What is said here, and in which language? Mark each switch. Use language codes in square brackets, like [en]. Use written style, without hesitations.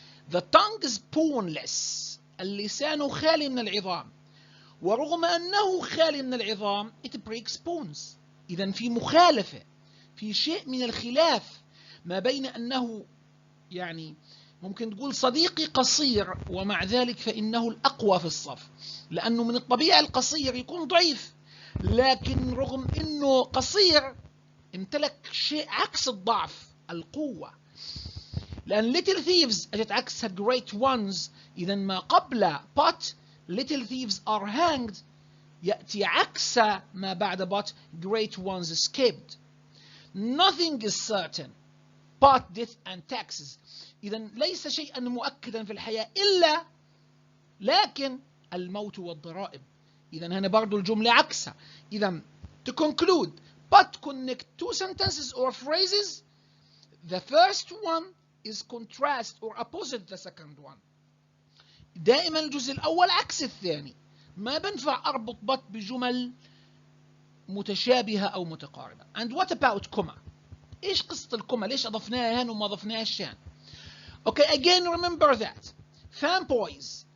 [en] The tongue is spoonless. [ar] اللسان خالي من العظام. ورغم أنه خالي من العظام [en] it breaks spoons. [ar] إذا في مخالفة، في شيء من الخلاف ما بين أنه يعني ممكن تقول صديقي قصير ومع ذلك فإنه الأقوى في الصف، لأنه من الطبيعة القصير يكون ضعيف، لكن رغم أنه قصير امتلك شيء عكس الضعف، القوة. لأن [en] little thieves [ar] أجت عكسها [en] great ones. [ar] إذا ما قبل [en] but little thieves are hanged [ar] يأتي عكس ما بعد [en] but great ones escaped. Nothing is certain but death and taxes. [ar] إذا ليس شيئا مؤكدا في الحياة إلا لكن الموت والضرائب. إذا هنا برضو الجملة عكسها. [en] إذا to conclude, but connect two sentences or phrases. The first one is contrast or opposite the second one. [ar] دائما الجزء الأول عكس الثاني. ما بنفع أربط but بجمل متشابهة أو متقاربة. [en] And what about comma? [ar] إيش قصة الكوما؟ ليش أضفناها هنا وما أضفناهاش هنا؟ [en] Okay, again remember that. FANBOYS.